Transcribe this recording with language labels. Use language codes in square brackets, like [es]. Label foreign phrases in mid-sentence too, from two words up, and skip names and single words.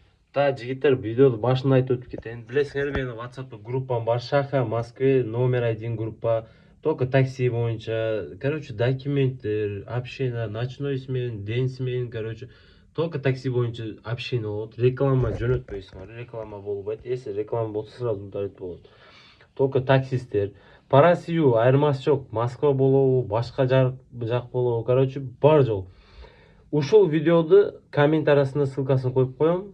[ky] Та жигиттер видеоду башында айтып өтүп кетейин. Билесиңер, менин WhatsApp группам бар, [ru] Шаха, Москве, номер 1 группа. [ky] Только такси боюнча, короче, документтер, [ru] общение, ночной смен, день смен, короче, только [ky] такси боюнча [ru] общение болот. [ky] Реклама жөнөтпөйсүңөр, реклама болбойт. Если реклама болсо, сразу удалить болот. Только таксисттер. [ru] По Россию [ky] айырмасы жок. Москва болобу, башка жак болобу, короче, бар жол. Ушул видеоду коммент арасына ссылкасын коюп коем.